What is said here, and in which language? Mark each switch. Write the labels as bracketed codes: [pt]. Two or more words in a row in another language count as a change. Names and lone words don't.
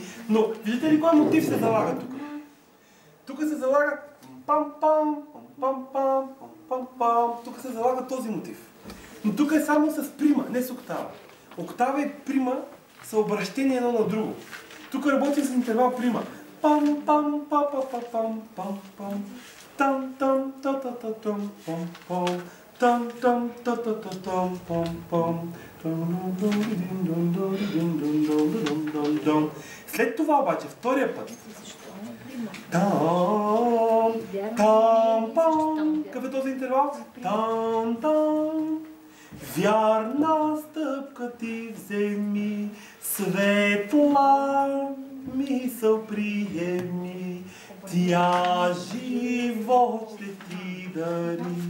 [bg] Но виждате ли кой мотив се залага тук? Тук се залага пам-пам, пам-пам, пам-пам. Тук се залага този мотив. Но тук е само с прима, не с октава. Октава и прима са обращения едно на друго. Тук работим с интервал прима. Пам-пам, па-па-па-пам, пам-пам. Там-там, та-та-та-там, пам-пам. Там-там, та-та-та-там, пам-пам. След това обаче, втория път. Там, там, пам. Какъв е този интервал? Там, там. Вярна стъпка ти вземи, светла мисъл приеми, тя живот ще ти дари.